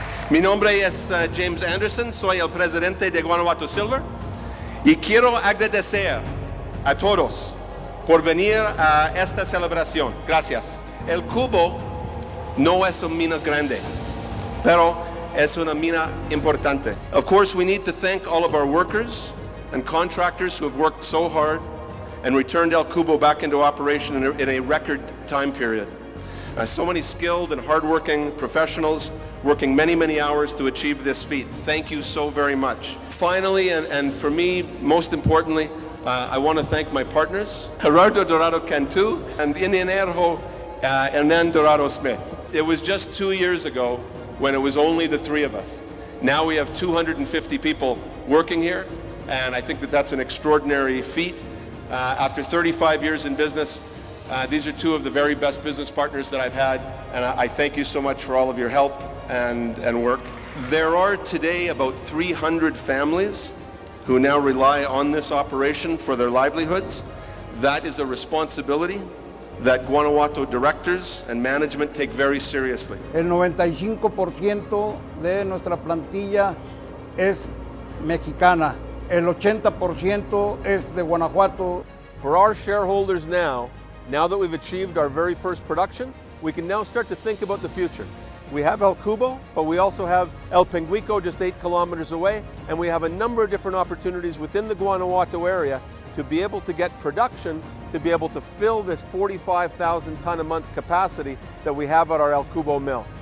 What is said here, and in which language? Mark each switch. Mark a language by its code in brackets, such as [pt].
[es] Mi nombre es James Anderson, soy el presidente de Guanajuato Silver y quiero agradecer a todos por venir a esta celebración. Gracias. El Cubo no es una mina grande, pero es una mina importante. [en] Of course, we need to thank all of our workers and contractors who have worked so hard and returned El Cubo back into operation in a record time period. So many skilled and hardworking professionals working many, many hours to achieve this feat. Thank you so very much. Finally, and for me, most importantly, I want to thank my partners, Gerardo Dorado Cantu and Ingeniero Hernan Dorado Smith. It was just 2 years ago when it was only the three of us. Now we have 250 people working here, and I think that that's an extraordinary feat. After 35 years in business, these are two of the very best business partners that I've had, and I thank you so much for all of your help and work. There are today about 300 families who now rely on this operation for their livelihoods. That is a responsibility that Guanajuato directors and management take very seriously. [es] El 95% de nuestra plantilla es mexicana. El 80% es de Guanajuato. [en] For our shareholders now that we've achieved our very first production, we can now start to think about the future. We have El Cubo, but we also have El Pinguico just 8 kilometers away, and we have a number of different opportunities within the Guanajuato area to be able to get production, to be able to fill this 45,000 ton a month capacity that we have at our El Cubo mill.